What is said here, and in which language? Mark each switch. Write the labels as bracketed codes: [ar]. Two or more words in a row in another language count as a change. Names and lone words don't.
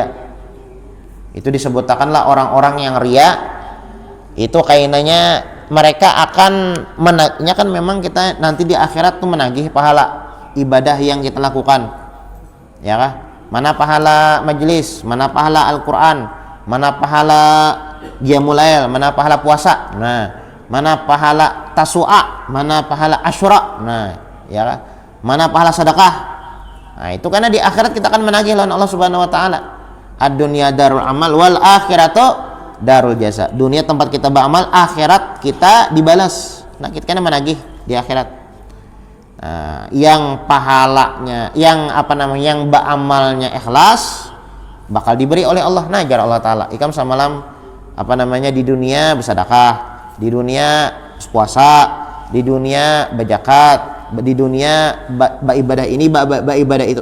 [id] Itu disebutkanlah orang-orang yang ria itu kayaknya mereka akan menagihnya, kan memang kita nanti di akhirat tuh menagih pahala ibadah yang kita lakukan, ya kah? Mana pahala majelis, mana pahala Al-Quran, mana pahala qiyamul lail, mana pahala puasa, nah, mana pahala tasu'a, mana pahala asyura, nah, ya kah? Mana pahala sedekah. Nah, itu karena di akhirat kita akan menagih lawan Allah [ar] سبحانه وتعالى. الدنيا دار العمل والآخرة دار الجزاء. [id] Dunia tempat kita beramal, akhirat kita dibalas. Nah, kita kan menagih di akhirat. Yang pahalanya, yang yang beramalnya ikhlas bakal diberi oleh Allah. [bjn] Nah, jar Allah taala. Ikam samalam di dunia bersedekah, di dunia puasa, di dunia berzakat, di dunia ibadah ini, ibadah itu.